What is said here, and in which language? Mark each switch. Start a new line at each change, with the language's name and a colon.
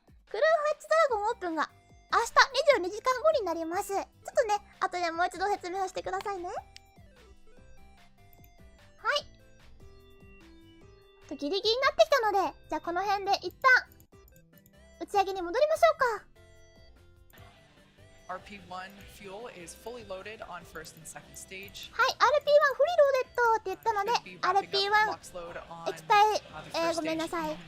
Japanese: クルーハッチドラゴンオープンが明日22時間後になります。ちょっとね、後でもう一度説明をしてくださいね。はい。ギリギリになってきたので、じゃあこの辺で一旦打ち上げに戻りましょうか。
English: RP1 fuel is fully loaded on first and second stage.
Japanese: はい、RP1 フリーローデッドって言ったので、RP1 液体、ごめんなさい。